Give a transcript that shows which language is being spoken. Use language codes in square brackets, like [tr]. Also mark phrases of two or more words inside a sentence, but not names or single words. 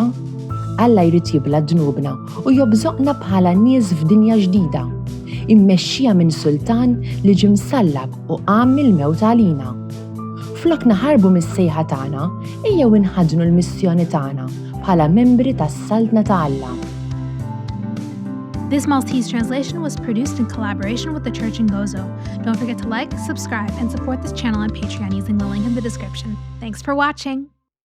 [mt] Alla jrid jibla dnubna u jobżoqna bħala nies f'dinja ġdida, immexxija minn sultan li ġie msallab u qam mill-mewt għalina. Flok naħarbu mis-sejħa tagħna, ejjew inħadnu l-missjoni tagħna bħala membri tas-Saltna ta' Alla. [en] This Maltese translation was produced in collaboration with the Church in Gozo. Don't forget to like, subscribe, and support this channel on Patreon using the link in the description. Thanks for watching!